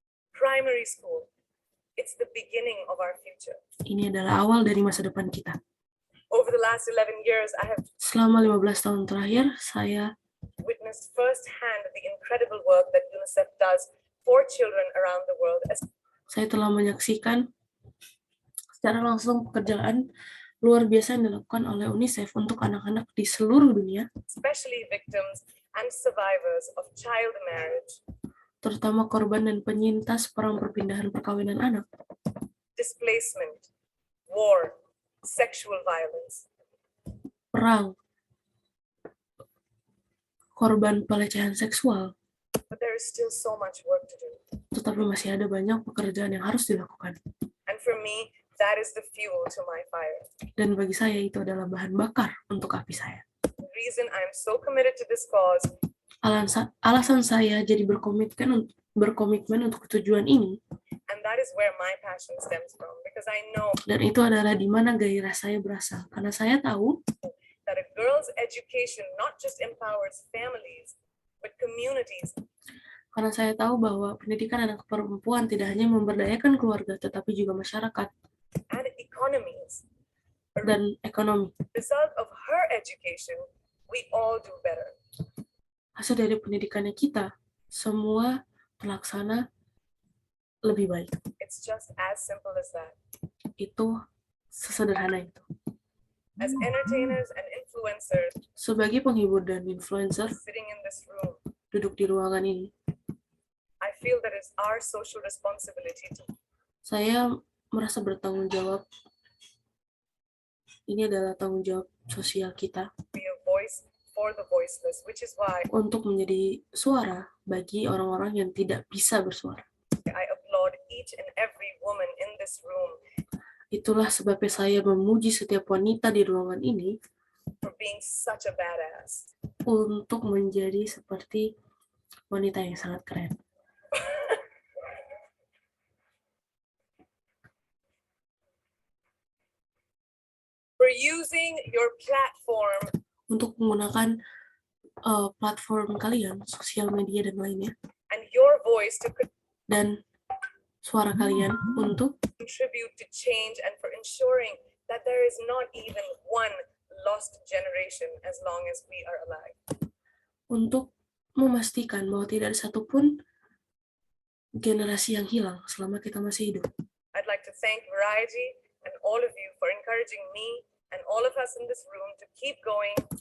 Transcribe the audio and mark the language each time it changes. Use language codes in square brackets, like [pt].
[en] Primary school, it's the beginning of our future. [id] Ini adalah awal dari masa depan kita. [en] Over the last 11 years, I have [id] Selama 15 tahun terakhir, saya [en] witnessed firsthand the incredible work that UNICEF does for children around the world, [id] telah menyaksikan secara langsung pekerjaan luar biasa yang dilakukan oleh UNICEF untuk anak-anak di seluruh dunia, [en] especially victims and survivors of child marriage, [id] terutama korban dan penyintas perang perpindahan perkawinan anak, [en] displacement, war, sexual violence. [id] perang, korban pelecehan seksual. [en] But there is still so much work to do. [id] Tetapi masih ada banyak pekerjaan yang harus dilakukan. [en] And for me, that is the fuel to my fire. [id] Dan bagi saya itu adalah bahan bakar untuk api saya. [en] The reason I'm so committed to this cause, [id] alasan saya jadi berkomitmen untuk tujuan ini, [en] and that is where my passion stems from, because I know [id] dan itu adalah di mana gairah saya berasal. Karena saya tahu [en] that a girl's education not just empowers families, but communities. [id] Karena saya tahu bahwa pendidikan anak perempuan tidak hanya memberdayakan keluarga, tetapi juga masyarakat [en] and economies. [id] dan ekonomi. [en] Result of her education, we all do better. [id] Hasil dari pendidikannya kita, semua terlaksana lebih baik. [en] It's just as simple as that. [id] Itu sesederhana itu. [en] as entertainers and influencers [id] Sebagai penghibur dan influencer [en] sitting in this room, [id] duduk di ruangan ini, [en] I feel that it's our social responsibility to [id] saya merasa bertanggung jawab. Ini adalah tanggung jawab sosial kita [en] be a voice for the voiceless, which is why [id] untuk menjadi suara bagi orang-orang yang tidak bisa bersuara. [en] I applaud each and every woman in this room [id] Itulah sebabnya saya memuji setiap wanita di ruangan ini [en] for being such a badass. [id] untuk menjadi seperti wanita yang sangat keren. [en] For using your platform [id] Untuk menggunakan platform kalian, sosial media dan lainnya, [en] and your voice to [id] dan suara kalian untuk [en] contribute to change and for ensuring that there is not even one lost generation as long as we are alive. [id] untuk memastikan bahwa tidak ada satupun generasi yang hilang selama kita masih hidup. [en] I'd like to thank Variety and all of you for encouraging me and all of us in this room to keep going.